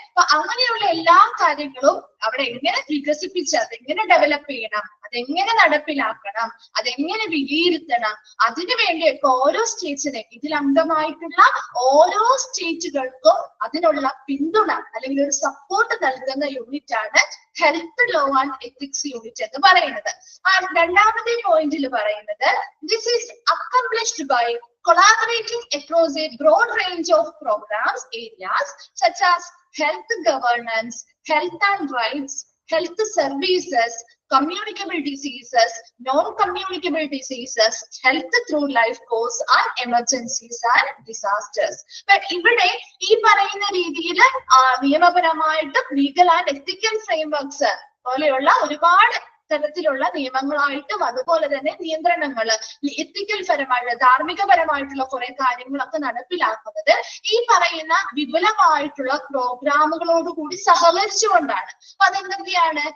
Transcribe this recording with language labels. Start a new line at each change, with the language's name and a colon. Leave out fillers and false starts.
Malayalam: അപ്പൊ അങ്ങനെയുള്ള എല്ലാ കാര്യങ്ങളും അവിടെ എങ്ങനെ വികസിപ്പിച്ച് അതെങ്ങനെ ഡെവലപ്പ് ചെയ്യണം, അതെങ്ങനെ നടപ്പിലാക്കണം, അതെങ്ങനെ വിലയിരുത്തണം, അതിനു വേണ്ടിയൊക്കെ ഓരോ സ്റ്റേറ്റ്സിനെ ഇതിൽ അംഗമായിട്ടുള്ള ഓരോ സ്റ്റേറ്റുകൾക്കും അതിനുള്ള പിന്തുണ അല്ലെങ്കിൽ ഒരു സപ്പോർട്ട് നൽകുന്ന യൂണിറ്റ് ആണ് health law and ethics unit എന്ന് പറയുന്നത്. രണ്ടാമത്തെ പോയിന്റിൽ പറയുന്നത്
English: This is accomplished by collaborating across a broad range of programs areas such as health governance, health and rights, health services, communicable diseases, non-communicable diseases, health through life course and emergencies and disasters.
Malayalam: But ഇവിടെ ഈ പറയുന്ന രീതിയിൽ നിയമപരമായിട്ട് legal and ethical frameworks പോലെയുള്ള ഒരുപാട് തരത്തിലുള്ള നിയമങ്ങളായിട്ടും അതുപോലെ തന്നെ നിയന്ത്രണങ്ങൾ എത്തിക്കൽ പരമായിട്ടുള്ള ധാർമ്മികപരമായിട്ടുള്ള കുറെ കാര്യങ്ങളൊക്കെ നടപ്പിലാക്കുന്നത് ഈ പറയുന്ന വിപുലമായിട്ടുള്ള പ്രോഗ്രാമുകളോട് കൂടി സഹകരിച്ചുകൊണ്ടാണ്. അപ്പൊ അതെന്തൊക്കെയാണ്?